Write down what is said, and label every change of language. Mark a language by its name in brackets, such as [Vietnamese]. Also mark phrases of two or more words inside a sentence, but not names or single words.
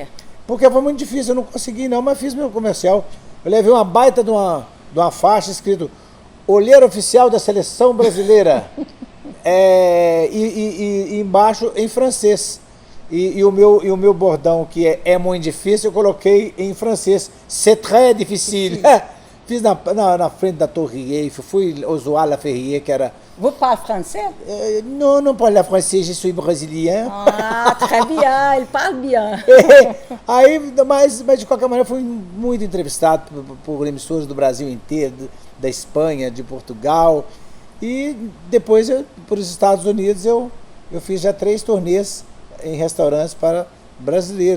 [Portuguese] Porque foi muito difícil, eu não consegui não, mas fiz meu comercial. Eu levei uma baita de uma faixa escrito olheiro oficial da seleção brasileira e embaixo em francês. E o meu bordão, que é muito difícil, eu coloquei em francês. [French] C'est très difficile. [Portuguese] Fiz na frente da Torre Eiffel, fui zoar La Ferrier, que era... [French] Vous parlez français? Non parle français, je suis brésilien. Ah, très bien, ele parle bien. [Portuguese] Aí, mas de qualquer maneira, fui muito entrevistado por emissoras do Brasil inteiro, da Espanha, de Portugal. E depois, por os Estados Unidos, eu fiz já 3 turnês em restaurantes para brasileiros.